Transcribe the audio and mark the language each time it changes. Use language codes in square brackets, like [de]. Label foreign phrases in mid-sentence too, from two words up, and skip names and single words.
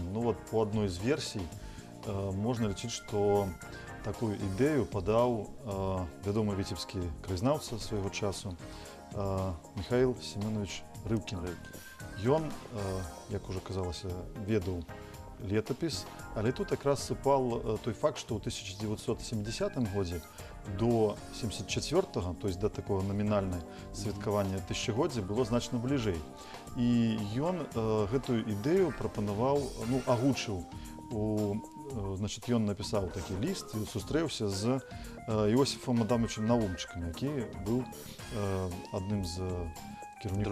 [be] Ну вот по адной з версій можна лічыць, што такую ідэю падаў вядомы віцебскі краязнаўца свайго часу Михаил Семенович Рыбкін. Ён, як уже казалася, ведаў летапіс, але тут якраз сыпал той факт, што ў 1970 годзе до 74-го, [ru] то есть до такого [be] номінальнае святкавання тысячагоддзя было значна бліжэй. І ён гэтую ідэю прапанаваў, ну, агучыў. Значит, ён напісаў такі ліст і сустрэўся з Іосифом Адамовичем Наумчыкам, які быў адным з кіраўнікоў,